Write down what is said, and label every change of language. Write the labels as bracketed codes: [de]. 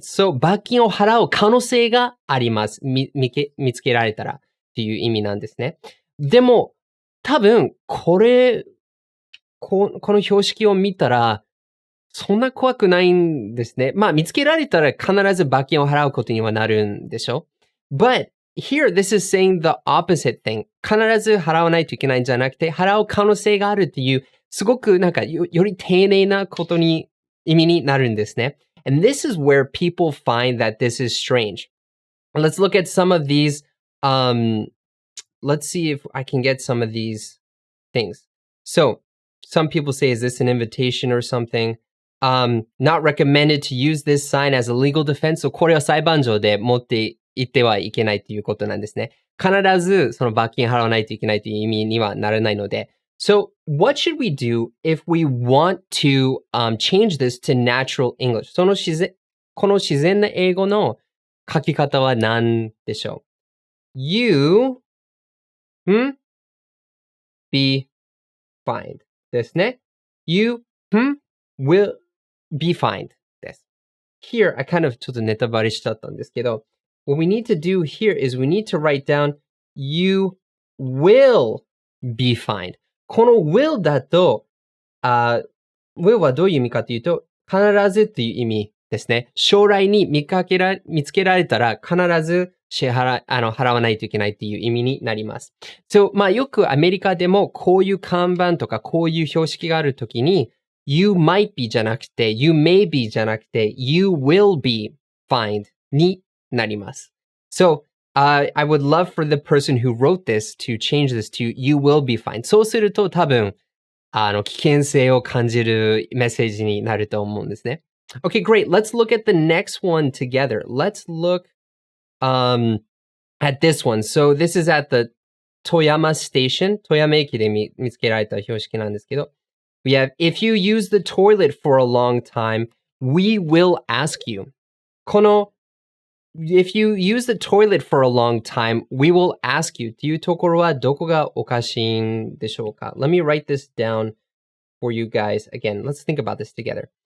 [ja] So 罰金を払う可能性があります。見つけられたらっていう意味なんですね。でも多分この標識を見たらそんな怖くないんですね。見つけられたら必ず罰金を払うことにはなるんでしょ？ [en] But here, this is saying the opposite thing. [ja] 必ず払わないといけないんじゃなくて、払う可能性があるっていう、すごくより丁寧なことに、意味になるんですね。 [en] And this is where people find that this is strange. Let's look at some of these, let's see if I can get some of these things. So, some people say, is this an invitation or something? Not recommended to use this sign as a legal defense. [ja] So, これは裁判上で持って言ってはいけないということなんですね。必ずその罰金払わないといけないという意味にはならないので。 [en] So, what should we do if we want to change this to natural English? [ja] この自然な英語の書き方は何でしょう？ [en] You be fined ですね。 You will be fined です。 Here, I kind of [ja] ちょっとネタバレしちゃったんですけど、 [en] What we need to do here is we need to write down you will be fined. [ja] この will だと、will はどういう意味かというと、必ずという意味ですね。将来に見つけられたら必ず払わないといけないという意味になります。 So, よくアメリカでもこういう看板とかこういう標識があるときに、 [en] you might be [ja] じゃなくて、 [en] you may be [ja] じゃなくて、 [en] you will be fined [ja] になります。 [en] So, I would love for the person who wrote this to change this to you will be fine. [ja] そうすると多分、危険性を感じるメッセージになると思うんですね。 [en] Okay, great. Let's look at the next one together. Let's look at this one. So this is at the 富山 station. [ja] 富山駅で見つけられた標識なんですけど。 [en] We have, if you use the toilet for a long time, we will ask you. [ja] この [en] if you use the toilet for a long time, we will ask you [ja] っていうところはどこがおかしいんでしょうか? [en] Let me write this down for you guys. Again, let's think about this together.